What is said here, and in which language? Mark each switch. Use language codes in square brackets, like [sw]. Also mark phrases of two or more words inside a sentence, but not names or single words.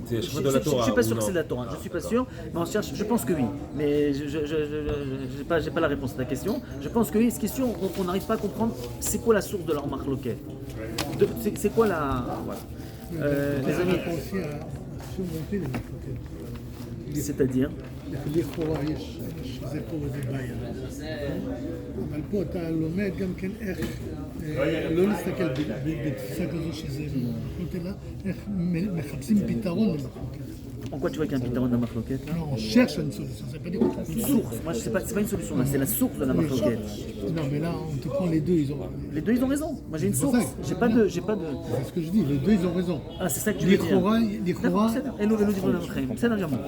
[fr] Je ne suis pas sûr que c'est de la Torah. Je ne suis pas sûr, mais on cherche. Je pense que oui. Mais je n'ai pas la réponse à ta question. Je pense que oui. Ce qui est sûr, on n'arrive pas à comprendre c'est quoi la source de leur marloquette. C'est quoi la. Voilà. les amis, pas aussi à surmonter les marloquettes. c'est-à-dire, [he] לכאורה יש שזה פה וזה בעיה. אבל פה אתה לומד גם כן איך לא להסתכל בתפיסה כזו שזה מחלוקת, אלא איך מחפשים פתרון למחלוקת. [fr] en quoi tu vois qu'il y a un pitaron de la marloquette? Alors on cherche une solution, ça veut pas dire qu'on trouve Une source. Moi, c'est pas une solution là, c'est la source de la marloquette. Non mais là on te prend les deux, ils ont... Les deux, ils ont raison. Moi, j'ai une C'est pour source. ça que- J'ai pas de. C'est ce que je dis, les deux ils ont raison. Ah, c'est ça que tu veux dire. לכאורה, Et le livre de Chaim. C'est un diamant.